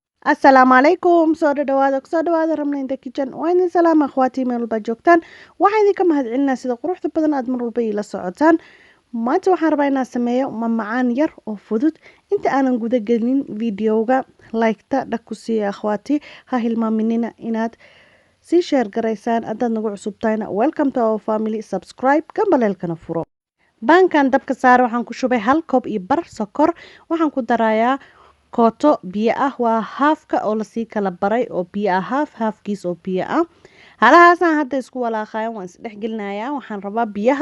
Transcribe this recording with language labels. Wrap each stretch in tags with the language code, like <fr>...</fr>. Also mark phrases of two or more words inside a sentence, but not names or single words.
<ar>السلام عليكم</ar> <so>soo dhawaada rabna</so> <en>in the kitchen</en> <so>waa idin salaam akhwaati meel walba joogtaan waxaan idinka mahadcelinaa sida quruxda badan aad mar walba ila socotaan maanta waxaan rabaa inaan sameeyo mamacaan yar oo fudud inta aanan guda gelin videoga like-ta dhag ku siiya akhwaati ha hilmaaminina inaad sii share garaysaan haddaad nagu cusubtahayna</so> <en>welcome to our</en> <so>family subscribe gambaleelkana furo baankan dabka saare waxaan ku shubay hal koob iyo bar sokor waxaan ku darayaa kooto biyo ah waa haafka oo lasii kala baray oo biyo ah haafkiis oo biyo ah halahaasaan hadda isku walaaqayan waan isdhexgelinayaa waxaan rabaa biyaha</so>